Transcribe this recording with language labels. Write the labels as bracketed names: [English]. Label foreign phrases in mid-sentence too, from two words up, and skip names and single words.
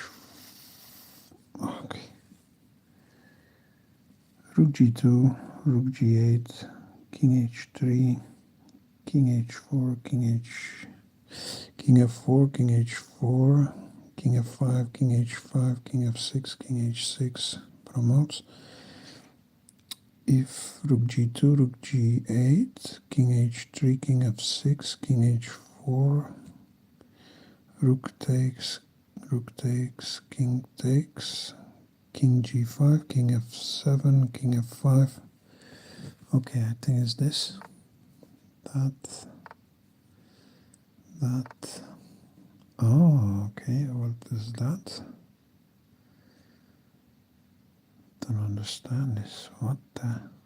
[English] Okay. Rook g2, rook g8, king h3, king h4, king f4, king h4, king f5, king h5, king f6, king h6 promotes. If rook g2, rook g8, king h3, king f6, king h4, rook takes, king takes, king g5, king f7, king f5. Okay, I think it's this, that. Oh, okay, what is that? Don't understand this. What the?